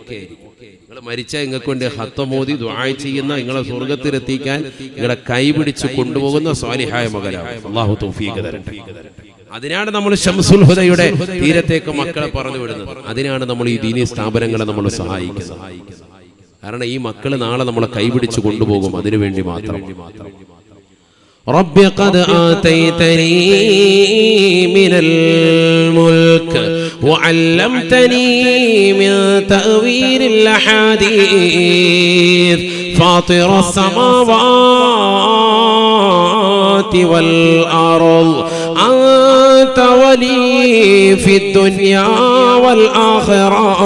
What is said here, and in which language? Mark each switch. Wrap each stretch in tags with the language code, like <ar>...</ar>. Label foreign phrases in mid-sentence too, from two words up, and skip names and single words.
<ml>നിങ്ങൾ മരിച്ചാൽ നിങ്ങൾക്ക് വേണ്ടി ഹത്തമോദി ദുആ ചെയ്യുന്ന, നിങ്ങളെ സ്വർഗത്തിലെത്തിക്കാൻ നിങ്ങളെ കൈപിടിച്ച് കൊണ്ടുപോകുന്ന സ്വാലിഹായ മകനാണ്. അല്ലാഹു തൗഫീഖ് തരട്ടെ. അതിനാണ് നമ്മൾ ശംസുൽ ഹുദയുടെ തീരത്തേക്ക് മക്കളെ പറഞ്ഞു വിടുന്നത്. അതിനാണ് നമ്മൾ ഈ ദീനീ സ്ഥാപനങ്ങളെ നമ്മൾ സഹായിക്കുന്നത്. കാരണം ഈ മക്കൾ നാളെ നമ്മളെ കൈപിടിച്ച് കൊണ്ടുപോകും. അതിനുവേണ്ടി മാത്രം.</ml> <ar>رب قد آتيتني من الملك وعلمتني من تأويل الأحاديث فاطر السماوات والأرض أنت ولي في الدنيا والآخرة</ar>